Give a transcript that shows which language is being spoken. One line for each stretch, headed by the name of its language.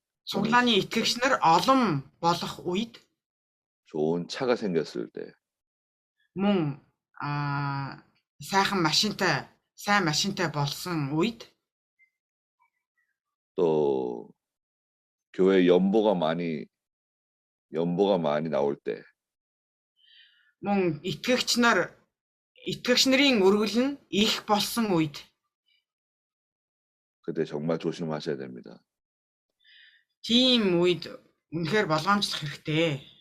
Mongolian: Цуглааны итгэгч нар олон болох үед
Korean: 좋은 차가 생겼을 때,
Mongolian: мөн сайн машинтай болсон үед
Korean: 또 교회 연보가 많이 나올 때,
Mongolian: мөн итгэгч нарын өргөл нь их болсон үед
Korean: 그때 정말 조심하셔야 됩니다.
Mongolian: тийм үед үнэхээр болгоомжлох хэрэгтэй.